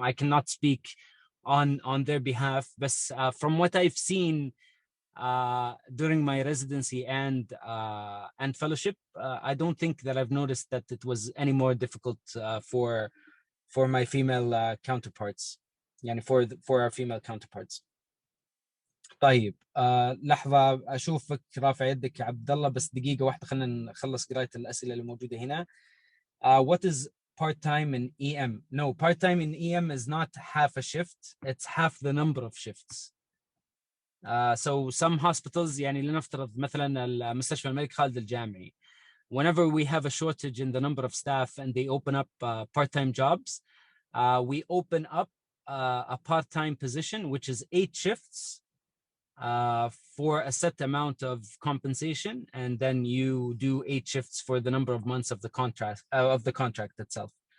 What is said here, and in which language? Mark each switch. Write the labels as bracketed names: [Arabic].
[English] I cannot speak on their behalf, but from what I've seen during my residency and fellowship, I don't think that I've noticed that it was any more difficult for my female counterparts, for our female counterparts. [Arabic] طيب لحظة أشوفك رافع يدك يا عبد الله، بس دقيقة واحدة خلينا نخلص قراءة الأسئلة اللي موجودة هنا. [English] What is part-time in EM? No, part-time in EM is not half a shift, it's half the number of shifts. So some hospitals, [Arabic] لنفترض مثلا المستشفى الملك خالد الجامعي, [English] whenever we have a shortage in the number of staff and they open up part-time jobs, we open up a part-time position which is 8 shifts for a set amount of compensation, and then you do 8 shifts for the number of months of the contract itself.